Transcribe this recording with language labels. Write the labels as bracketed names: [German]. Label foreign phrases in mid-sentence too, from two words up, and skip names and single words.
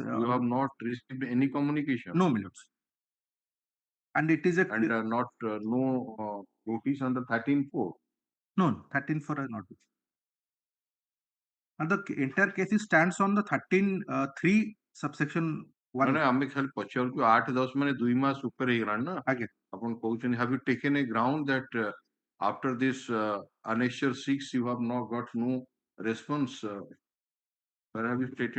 [English] You have not received any communication. No, my lords. And it is a and not no notice on the 13/4. No, 13/4 has not been. And the entire case stands on the 13(3) subsection 1. [Odia] ମାନେ ଆମେ ଖାଲି ପଚାରୁଛୁ 8-10 ମାନେ 2 ମାସ ଉପରେ ହେଇଗଲାଣି ନା ଆଜ୍ଞା ଆପଣ କହୁଛନ୍ତି [English] have you taken a ground that after this annexure 6 you have not got no response where have you stated?